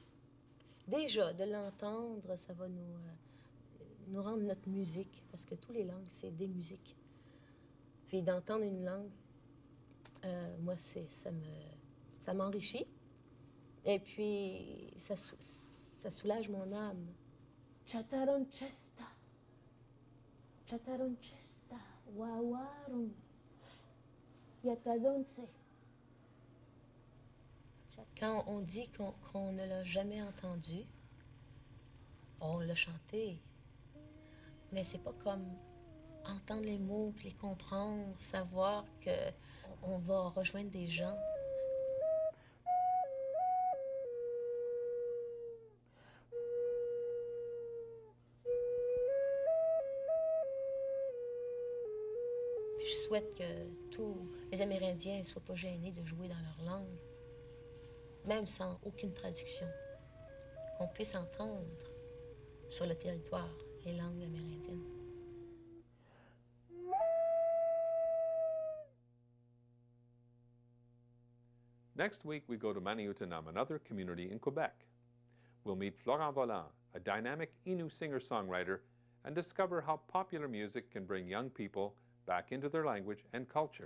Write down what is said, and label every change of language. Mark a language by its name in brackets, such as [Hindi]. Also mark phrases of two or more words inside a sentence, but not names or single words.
[French] Déjà, de l'entendre, ça va nous rendre notre musique, parce que toutes les langues, c'est des musiques. Puis d'entendre une langue, moi, ça m'enrichit. Et puis, ça soulage mon âme. Chataronchesta. Chataronchesta. Wawaron. Yatadonce. Quand on dit qu'on ne l'a jamais entendu, on l'a chanté. Mais c'est pas comme entendre les mots, puis les comprendre, savoir qu'on va rejoindre des gens. Puis je souhaite que tous les Amérindiens ne soient pas gênés de jouer dans leur langue, même sans aucune traduction, qu'on puisse entendre sur le territoire les langues amérindiennes. [English] Next week, we go to Manioutenam, another community in Quebec. We'll meet Florent Volant, a dynamic Innu singer-songwriter, and discover how popular music can bring young people back into their language and culture.